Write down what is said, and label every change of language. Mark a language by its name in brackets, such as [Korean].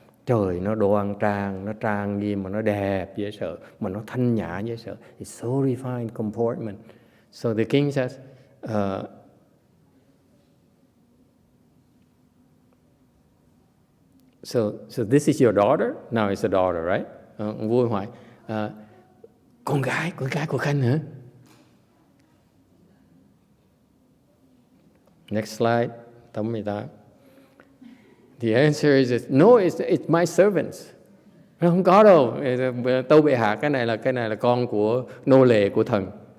[Vietnamese] Trời, nó đoan trang, nó trang nghiêm mà nó đẹp dễ sợ, mà nó thanh nhã dễ sợ. [English] It's so refined comportment. So the king says, so this is your daughter? Now it's a daughter, right? [Vietnamese] Ông vua hỏi, con gái của Khanh hả? [English] Next slide, [Vietnamese] tấm 18. [English] The answer is no, it's my servants. [Vietnamese] Không có đâu, tâu bệ hạ, cái này là con của nô lệ của thần.